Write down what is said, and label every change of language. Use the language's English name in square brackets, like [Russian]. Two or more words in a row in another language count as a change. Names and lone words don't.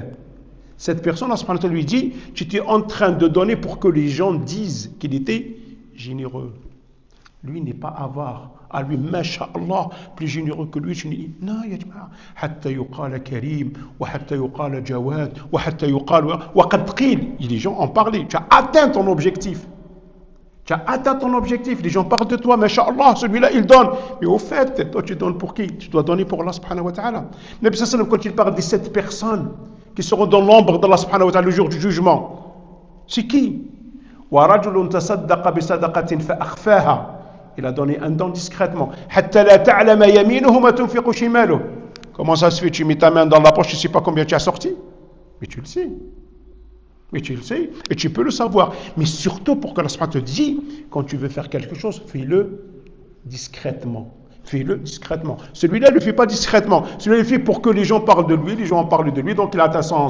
[French] Cette personne, Allah lui dit, tu étais en train de donner pour que les gens disent qu'il était généreux. Lui n'est pas avare. à lui, masha'Allah, plus généreux que lui, je dis, non, [Arabic] يا جماعة، حتى يقال كريم، وحتى يقال جواد، وحتى يقال، وقد قيل. [French] Les gens en parlaient, tu as atteint ton objectif. Tu as atteint ton objectif, les gens parlent de toi, masha'Allah, celui-là il donne. Mais au fait, toi tu donnes pour qui? Tu dois donner pour [Arabic] الله سبحانه وتعالى. نبي صلى الله [French] quand il parle des 7 personnes qui seront dans l'ombre d' [Arabic] الله سبحانه وتعالى [French] le jour du jugement, c'est qui? [Arabic] وَرَجُلٌ تَصَدَّقَ بِصَدَقَةٍ فَأَخْفَاهَا. [French] Il a donné un don discrètement. [Arabic] حَتَّى لَا تَعْلَمَ يَمِينُهُ مَا تُنْفِقُ شِمَالُهُ. [French] Comment ça se fait? Tu mets ta main dans la poche, tu ne sais pas combien tu as sorti? Mais tu le sais. Mais tu le sais, et tu peux le savoir. Mais surtout pour que Allah te dise, quand tu veux faire quelque chose, fais-le discrètement. Fais-le discrètement. Celui-là ne le fait pas discrètement. Celui-là le fait pour que les gens parlent de lui, les gens en parlent de lui, donc il a atteint son.